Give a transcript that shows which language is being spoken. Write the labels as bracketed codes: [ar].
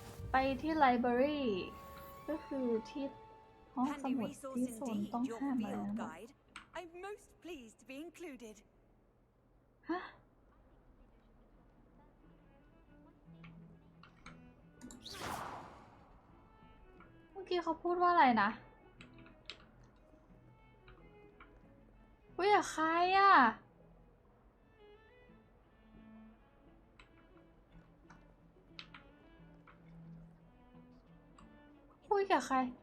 [th] ไปที่ library ก็คือที่ห้องสมุดที่โซนต้องห้ามอะไรนะ [en] I'm most pleased to be included. [th] ฮะเมื่อกี้เขาพูดว่าอะไรนะคุยกับใครอ่ะคุยกับใคร